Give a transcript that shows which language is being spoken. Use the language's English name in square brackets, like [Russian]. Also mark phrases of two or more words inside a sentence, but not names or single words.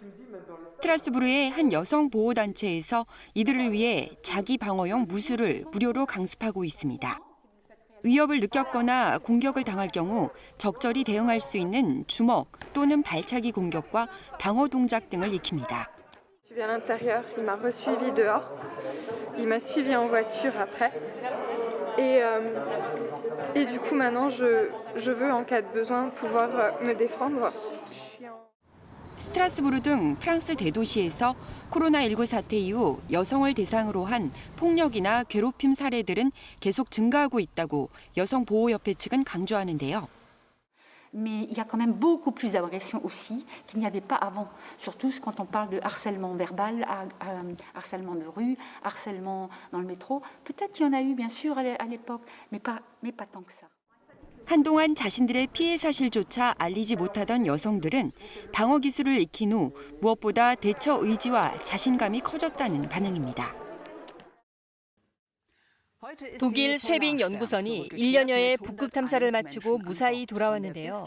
[Korean] 스트라스부르의 한 여성 보호단체에서 이들을 위해 자기 방어용 무술을 무료로 강습하고 있습니다. 위협을 느꼈거나 공격을 당할 경우 적절히 대응할 수 있는 주먹 또는 발차기 공격과 방어 동작 등을 익힙니다. [French] Je suis à l'intérieur, il m'a resuivi dehors. Il m'a suivi en voiture après. Et du coup maintenant je veux en cas de besoin pouvoir me défendre. [Korean] 스트라스부르 등 프랑스 대도시에서 코로나19 사태 이후 여성을 대상으로 한 폭력이나 괴롭힘 사례들은 계속 증가하고 있다고 여성보호협회 측은 강조하는데요. [French] Mais il y a quand même beaucoup plus d'agressions aussi qu'il n'y avait pas avant. Surtout quand on parle de harcèlement verbal, harcèlement de rue, harcèlement dans le métro. Peut-être il y en a eu bien sûr à l'époque, mais pas tant que ça. [Korean] 한동안 자신들의 피해 사실조차 알리지 못하던 여성들은 방어 기술을 익힌 후 무엇보다 대처 의지와 자신감이 커졌다는 반응입니다. 독일 쇠빙 연구선이 1년여의 북극 탐사를 마치고 무사히 돌아왔는데요.